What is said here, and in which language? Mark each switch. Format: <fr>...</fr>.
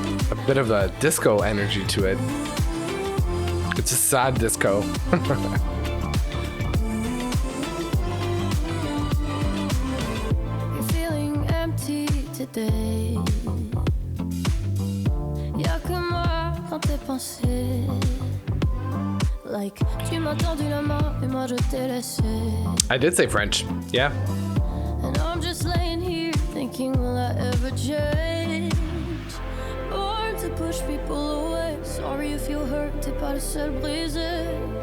<en>A bit of a disco energy to it. It's a sad disco. You're feeling empty today.</en> <fr>Y'a que moi dans tes pensées.</fr> <en>Like,</en> <fr>tu m'as tendu la main et moi je t'ai laissé.</fr> <en>I did say French, yeah. And I'm just laying here thinking, will I ever change? Born to push people away. Sorry if you hurt,</en> <fr>t'es pas le seul brisé.</fr>